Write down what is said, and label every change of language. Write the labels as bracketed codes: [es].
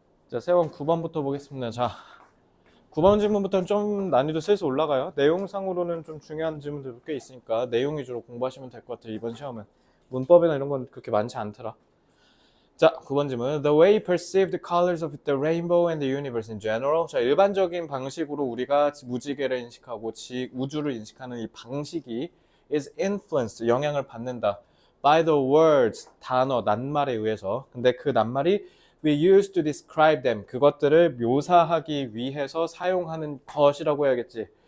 [ko] 자, 세원 9번부터 보겠습니다. 자, 9번 질문부터는 좀 난이도 슬슬 올라가요. 내용상으로는 좀 중요한 질문들도 꽤 있으니까 내용 위주로 공부하시면 될 것 같아요. 이번 시험은. 문법이나 이런 건 그렇게 많지 않더라. 자, 9번 질문. [en] The way perceived the colors of the rainbow and the universe in general. [ko] 자, 일반적인 방식으로 우리가 무지개를 인식하고 우주를 인식하는 이 방식이 [en] is influenced, [ko] 영향을 받는다. [en] by the words, [ko] 단어, 낱말에 의해서. 근데 그 낱말이 [en] we use to describe them, [ko] 그것들을 묘사하기 위해서 사용하는 것이라고 해야겠지.